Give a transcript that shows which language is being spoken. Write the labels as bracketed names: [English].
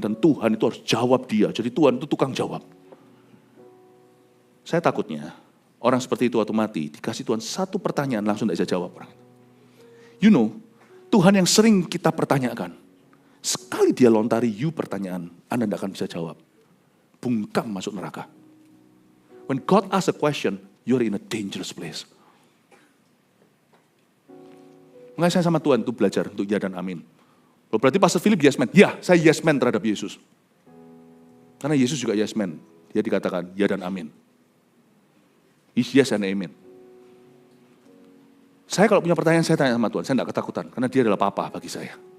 [Indonesian] Dan Tuhan itu harus jawab dia. Jadi Tuhan itu tukang jawab. Saya takutnya orang seperti itu waktu mati, dikasih Tuhan satu pertanyaan langsung tidak bisa jawab orang. [English] You know, [Indonesian] Tuhan yang sering kita pertanyakan, sekali dia lontari pertanyaan, Anda tidak akan bisa jawab. Bungkam masuk neraka. [English] When God asks a question, you're in a dangerous place. [Indonesian] Makanya saya sama Tuhan itu belajar untuk ya dan amin. Berarti Pastor Philip yes man. Ya, saya yes man terhadap Yesus. Karena Yesus juga yes man. Dia dikatakan ya dan amin. [English] He's yes and amen. [Indonesian] Saya kalau punya pertanyaan, saya tanya sama Tuhan. Saya tidak ketakutan, karena dia adalah Papa bagi saya.